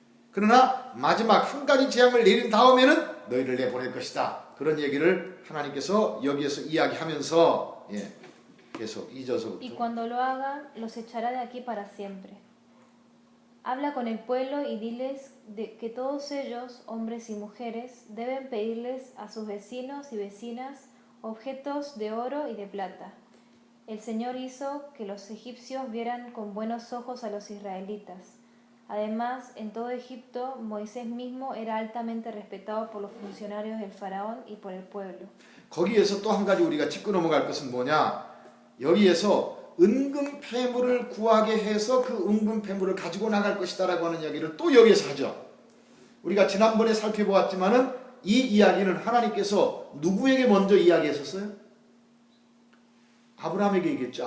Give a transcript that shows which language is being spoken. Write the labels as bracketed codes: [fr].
[ko] 그러나 마지막 한 가지 재앙을 내린 다음에는 너희를 내보낼 것이다. 그런 얘기를 하나님께서 여기에서 이야기하면서 계속 [es] Y [ko] 2절서부터 [es] cuando lo hagan, los echará de aquí para siempre. Habla con el pueblo y diles que todos ellos, hombres y mujeres, deben pedirles a sus vecinos y vecinas objetos de oro y de plata. El Señor hizo que los egipcios vieran con buenos ojos a los israelitas. Además, en todo Egipto, Moisés mismo era altamente respetado por los funcionarios del faraón y por el pueblo. [ko] 거기에서 또 한 가지 우리가 짚고 넘어갈 것은 뭐냐? 여기에서 은금 폐물을 구하게 해서 그 은금 폐물을 가지고 나갈 것이다라고 하는 이야기를 또 여기에서 하죠. 우리가 지난번에 살펴보았지만은 이 이야기는 하나님께서 누구에게 먼저 이야기했었어요? 아브라함에게 얘기했죠.